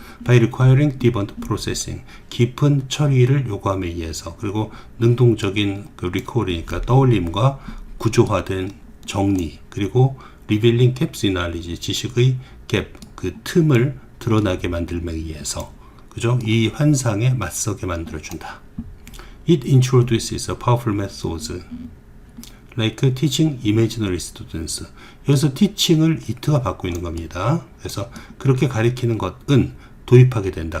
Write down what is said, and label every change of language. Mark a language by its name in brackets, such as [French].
[English] by requiring deep processing, [Korean] 깊은 처리를 요구함에 의해서, 그리고 능동적인 그 recall이니까 떠올림과 구조화된 정리, 그리고 [English] revealing gaps in knowledge, [Korean] 지식의 갭, 그 틈을 드러나게 만들기 위해서, 그죠? 이 환상에 맞서게 만들어준다. [English] It introduces a powerful methods like teaching imaginary students. [Korean] 여기서 teaching을 it가 받고 있는 겁니다. 그래서 그렇게 가리키는 것은 도입하게 된다.